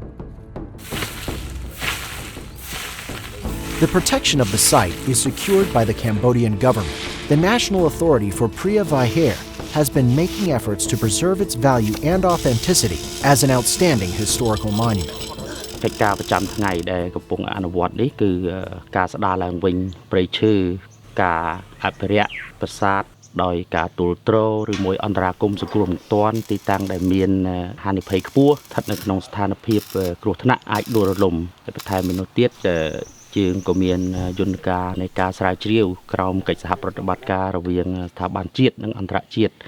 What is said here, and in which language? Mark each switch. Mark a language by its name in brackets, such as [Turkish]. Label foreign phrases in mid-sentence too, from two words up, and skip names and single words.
[English] The protection of the site is secured by the Cambodian government. The National Authority for Preah Vihear has been making efforts to preserve its value and authenticity as an outstanding historical monument. [Khmer] កិច្ចការប្រចាំថ្ងៃដែលកំពុងអនុវត្តនេះគឺការស្ដារឡើងវិញព្រៃឈើការអភិរក្សប្រាសាទដោយការទូលទ្រឬមួយអន្តរាគមន៍សង្គ្រោះបន្ទាន់ទីតាំងដែលមានហានិភ័យខ្ពស់ស្ថិតនៅក្នុងស្ថានភាពគ្រោះថ្នាក់អាចដួលរលំហើយបន្ថែមពីនោះទៀតជាងក៏មានយន្តការនៃការស្រាវជ្រាវក្រោមកិច្ចសហប្រតិបត្តិការរវាងស្ថាប័នជាតិនិងអន្តរជាតិ